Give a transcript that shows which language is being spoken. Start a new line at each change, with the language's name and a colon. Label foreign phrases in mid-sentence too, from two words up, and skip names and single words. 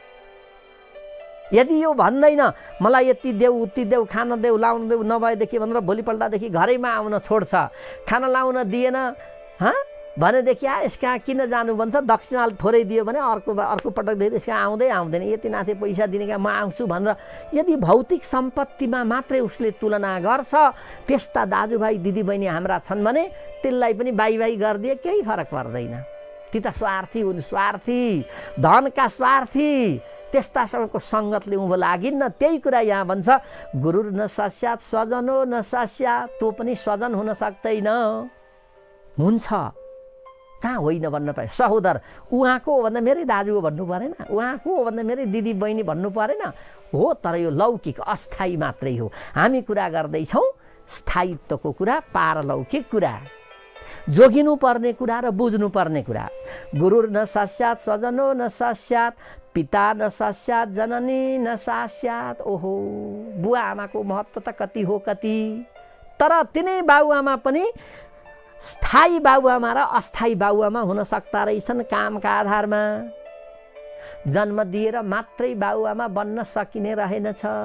Nepali: यदि यो भन्दैन मलाई यति देऊ उति देऊ, खाना देऊ लाउन देऊ नभएदेखि भनेर भोलिपल्टदेखि घरैमा आउन छोड्छ, खाना लाउन दिएन भनेदेखि यसका किन जानु भन्छ, दक्षिणा थोरै दियो भने अर्को पटकदेखि यसका आउँदैन, यति नाथे पैसा दिने क्या म आउँछु भनेर यदि भौतिक सम्पत्तिमा मात्रै उसले तुलना गर्छ, त्यस्ता दाजुभाइ दिदीबहिनी हाम्रा छन् भने त्यसलाई पनि बाई गरिदिए केही फरक पर्दैन। ती त स्वार्थी हुन्, स्वार्थी धनका स्वार्थी, त्यस्तासँगको सङ्गतले उँभो लागिन्न। त्यही कुरा यहाँ भन्छ,
Sanskrit: गुरु न सस्यात स्वजनो न सस्यात,
Nepali: तँ पनि स्वजन हुन सक्दैन। हुन्छ कहाँ होइन भन्न पाए। सहोदर उहाँको हो भन्दा मेरै दाजु हो भन्नु परेन, उहाँको हो भन्दा मेरै दिदी बहिनी भन्नु परेन हो। तर यो लौकिक अस्थायी मात्रै हो। हामी कुरा गर्दैछौँ स्थायित्वको कुरा, पारलौकिक कुरा, जोगिनु पर्ने कुरा र बुझ्नु पर्ने कुरा।
Sanskrit: गुरु न सस्यात स्वजनो न सस्यात, पिता न सस्यात जननी न सस्यात।
Nepali: ओहो, बुवा आमाको महत्त्व त कति हो कति। तर तिनै बाबुआमा पनि स्थायी बाबुआमा र अस्थायी बाबुआमा हुन सक्ता रहेछन्। कामका आधारमा जन्म दिएर मात्रै बाबुआमा बन्न सकिने रहेनछ।